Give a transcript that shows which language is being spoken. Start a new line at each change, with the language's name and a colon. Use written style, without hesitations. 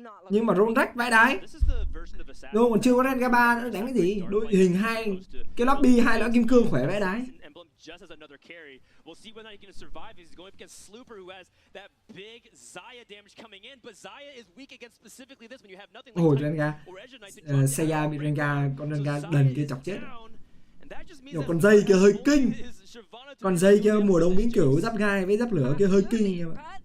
Vietnamese: Nhưng mà roll rách vãi đái. Rồi còn chưa có Rengar 3 nữa, đánh cái gì? Đội hình 2 cái lobby 2 lõi kim cương khỏe vãi đái.
English: Just as another carry. We'll see whether he can survive. He's going against Slooper, who has that big Zaya damage coming in, but Zaya is weak against specifically this when you have nothing like Rengar.
Vietnamese: Seiya bị con Rengar đần kia chọc chết. Nhưng con dây kia hơi kinh. Con dây kia mùa đông vĩnh cửu giáp gai với giáp lửa kia hơi kinh nhưng mà.